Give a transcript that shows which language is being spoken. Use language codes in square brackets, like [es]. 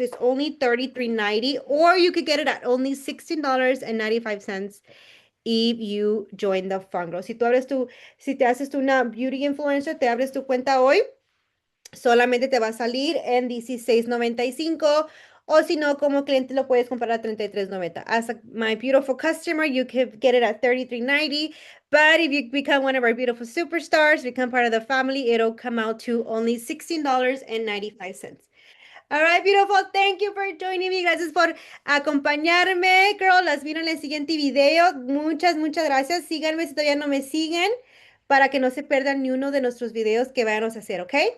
[en] It's only 33.90, or you could get it at only $16.95 if you join the fund, girls. [es] Si te haces tú una beauty influencer, te abres tu cuenta hoy, solamente te va a salir en 16.95. O si no, como cliente lo puedes comprar a 33.90. [en] As my beautiful customer, you can get it at 33.90. But if you become one of our beautiful superstars, become part of the family, it'll come out to only $16.95. All right, beautiful. Thank you for joining me. [es] Gracias por acompañarme, girl. Las miro en el siguiente video. Muchas, muchas gracias. Síganme si todavía no me siguen para que no se pierdan ni uno de nuestros videos que vayamos a hacer, ¿ok?